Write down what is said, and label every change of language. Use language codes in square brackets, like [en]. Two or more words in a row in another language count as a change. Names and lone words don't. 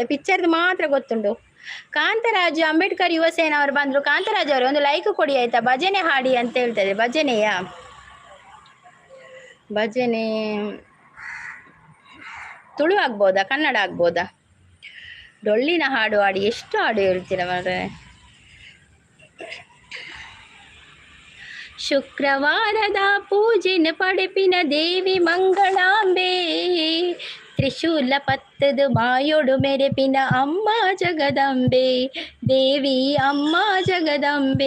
[kn] ಪಿಕ್ಚರ್ದು ಮಾತ್ರ ಗೊತ್ತುಂಟು. ಕಾಂತರಾಜು ಅಂಬೇಡ್ಕರ್ ಯುವ ಸೇನಾ ಅವರು ಬಂದರು. ಕಾಂತರಾಜು ಅವರು ಒಂದು ಲೈಕ್ ಕೊಡಿ ಆಯ್ತಾ. ಭಜನೆ ಹಾಡಿ ಅಂತ ಹೇಳ್ತಾರೆ. ಭಜನೆಯ ಭಜನೆ ತುಳು ಆಗ್ಬೋದಾ, ಕನ್ನಡ ಆಗ್ಬೋದಾ? ಡೊಳ್ಳಿನ ಹಾಡು ಹಾಡಿ. ಎಷ್ಟು ಹಾಡು ಹೇಳ್ತೀರ ಮಾರ್ರೆ? [tcy] ಶುಕ್ರವಾರದ ಪೂಜಿನ ಪಡೆಪಿನ ದೇವಿ ಮಂಗಳಾಂಬೆ, ತ್ರಿಶೂಲ ಪತ್ತದು ಮಾಯೋಡು ಮೆರೆಪಿನ ಅಮ್ಮ ಜಗದಂಬೆ, ದೇವಿ ಅಮ್ಮ ಜಗದಂಬೆ.